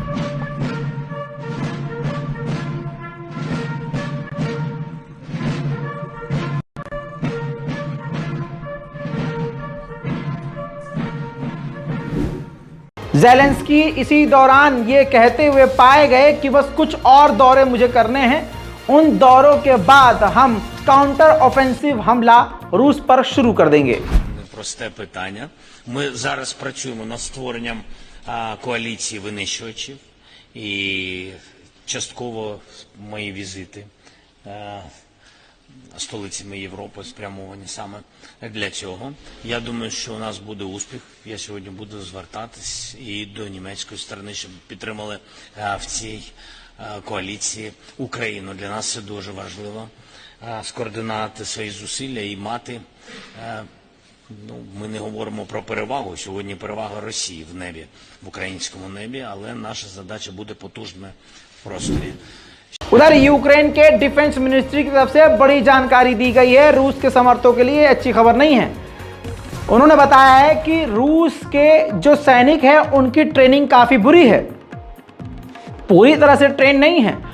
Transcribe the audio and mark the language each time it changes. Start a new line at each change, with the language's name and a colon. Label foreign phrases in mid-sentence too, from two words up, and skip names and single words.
Hindi: ज़ेलेंस्की इसी दौरान ये कहते हुए पाए गए कि बस कुछ और दौरे मुझे करने हैं, उन दौरों के बाद हम
English: counter offensive
Hindi: हमला रूस पर शुरू कर देंगे।
Ukrainian: Просте питання. Ми зараз працюємо над створенням коаліції винищувачів, і частково мої візити столицями Європи спрямовані саме для цього. Я думаю, що у нас буде успіх. Я сьогодні буду звертатись і до німецької сторони, щоб підтримали в цій коаліції Україну. Для нас це дуже важливо скоординувати свої зусилля і мати. Ми не говоримо про перевагу. Сьогодні перевага Росії в небі, в українському небі, але наша задача буде потужна в просторі.
Hindi: उधर यूक्रेन के
English: defence ministry
Hindi: की तरफ से बड़ी जानकारी दी गई है। रूस के समर्थकों के लिए अच्छी खबर नहीं है। उन्होंने बताया है कि रूस के जो सैनिक हैं उनकी ट्रेनिंग काफ़ी बुरी है, पूरी तरह से ट्रेन नहीं है।